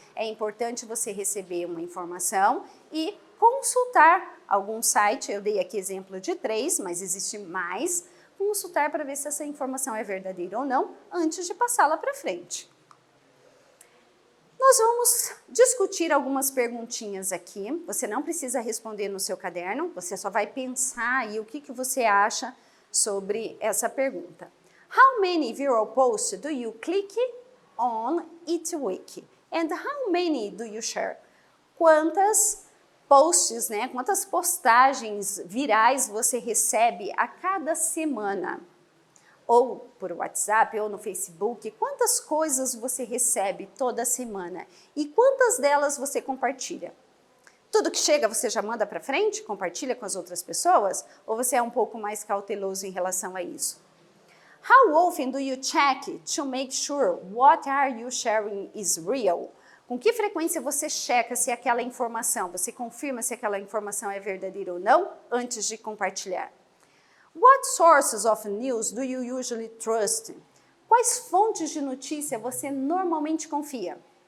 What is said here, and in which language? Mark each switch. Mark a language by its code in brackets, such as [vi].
[pt] É importante você receber uma informação e consultar algum site, eu dei aqui exemplo de 3, mas existe mais, consultar para ver se essa informação é verdadeira ou não, antes de passá-la para frente. Nós vamos discutir algumas perguntinhas aqui, você não precisa responder no seu caderno, você só vai pensar aí o que você acha sobre essa pergunta. [en] How many viral posts do you click on each week? And how many do you share? [pt] Quantas posts, né? Quantas postagens virais você recebe a cada semana? Ou por WhatsApp, ou no Facebook, quantas coisas você recebe toda semana? E quantas delas você compartilha? Tudo que chega você já manda para frente? Compartilha com as outras pessoas? Ou você é um pouco mais cauteloso em relação a isso? [en] How often do you check to make sure what are you sharing is real? [pt] Com que frequência você checa se aquela informação, você confirma se aquela informação é verdadeira ou não antes de compartilhar? [en] What sources of news do you usually trust? [pt] Quais fontes de notícia você normalmente confia?